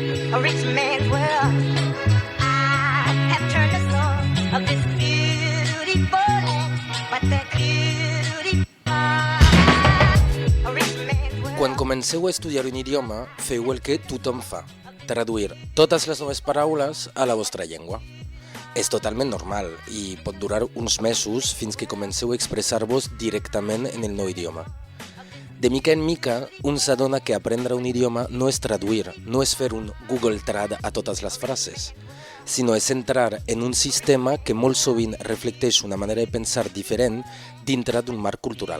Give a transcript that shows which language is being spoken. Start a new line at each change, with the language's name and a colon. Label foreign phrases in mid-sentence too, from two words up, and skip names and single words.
English: a rich man's world. I have turned the soul of this beautiful land, but the beauty a rich man's world.
Catalan: Quan comenceu a estudiar un idioma, feu el que tothom fa, traduir totes les noves paraules a la vostra llengua. És totalment normal i pot durar uns mesos fins que comenceu a expressar-vos directament en el nou idioma. De mica en mica, un s'adona que aprendre un idioma no és traduir, no és fer un Google Trad a totes les frases, sinó és entrar en un sistema que molt sovint reflecteix una manera de pensar diferent dintre d'un marc cultural.